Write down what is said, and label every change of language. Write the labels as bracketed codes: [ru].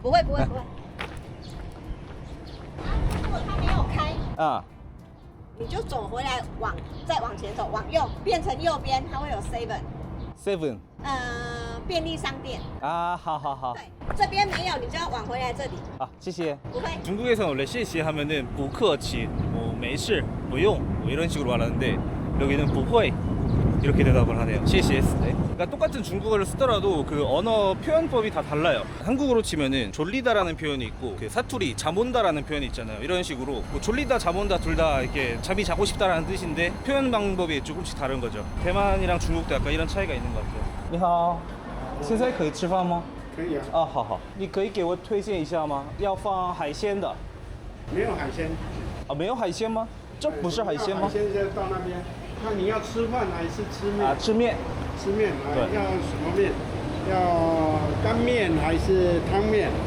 [zh] 不会。如果他没有开。你就走回来，再往前走，往右变成右边，它会有 7。便利商店。好。对，这边没有，你就要往回来这里。谢谢。不会。 [ko] 중국에서는 원래 [zh] 谢谢 [ko] 하면은 [zh] 不客气, [ko] 뭐 [zh] 没事,不用, [ko] 뭐 이런 식으로 말하는데 여기는 [zh] 不会 [ko] 이렇게 대답을 하네요. [zh] 谢谢. [ko] 그러니까 똑같은 중국어를 쓰더라도 그 언어 표현법이 다 달라요. 한국어로 치면은 졸리다라는 표현이 있고 그 사투리 잠온다라는 표현이 있잖아요. 이런 식으로 뭐 졸리다 잠온다 둘 다 이렇게 잠이 자고 싶다라는 뜻인데 표현 방법이 조금씩 다른 거죠. 대만이랑 중국도 약간 이런 차이가 있는 것 같아요. [zh] 你好，现在可以吃饭吗？可以啊。好，你可以给我推荐一下吗？要放海鲜的。没有海鲜。没有海鲜吗？这不是海鲜吗？海鲜就到那边。看你要吃饭还是吃面？吃面。吃面啊？对。要什么面？要干面还是汤面？